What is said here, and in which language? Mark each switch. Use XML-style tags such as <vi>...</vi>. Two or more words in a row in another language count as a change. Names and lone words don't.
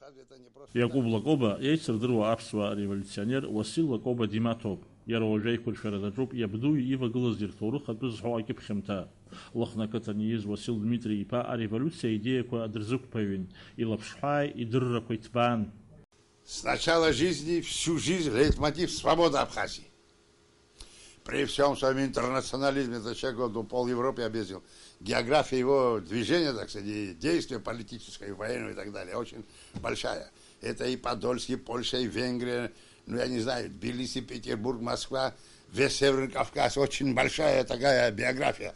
<ab>Иакәыб Лакоба еицырдыруа аԥсуа революционер Уасил Лакоба димаҭоуп. Иара уажәы аиқәыршәара даҿуп иабду ивагылаз ирҭоурых атәы зҳәо акьыԥхьымҭа. Лыхны ақыҭан ииз Уасил Дмитрий-иԥа ареволюциа идеиақәа дрызықәԥаҩын, илаԥшҳәааи идыррақәа иҭбаан.</ab> <ru>С начала жизни всю жизнь лейтмотив «Свобода Абхазии». При всем своем интернационализме, этот человек пол Европы объездил. География его движения, так сказать, и действия политического, и военного и так далее, очень большая. Это и Подольск, и Польша, и Венгрия, ну я не знаю, Тбилиси, Петербург, Москва, весь Северный Кавказ, очень большая такая биография.</ru>